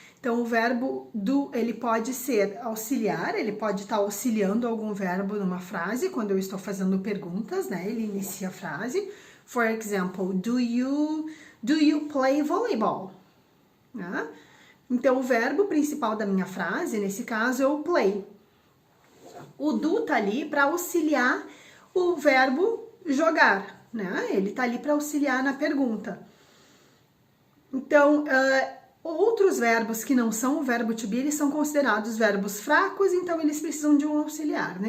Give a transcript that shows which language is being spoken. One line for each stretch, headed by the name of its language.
Portuguese: Então, o verbo do, ele pode ser auxiliar, ele pode estar auxiliando algum verbo numa frase, quando eu estou fazendo perguntas, né? Ele inicia a frase.
English: For example, do you play volleyball?
Portuguese: Né? Então, o verbo principal da minha frase, nesse caso, é o play. O do tá ali para auxiliar o verbo jogar, né? Ele tá ali para auxiliar na pergunta. Então, outros verbos que não são o verbo to be, eles são considerados verbos fracos, então eles precisam de um auxiliar.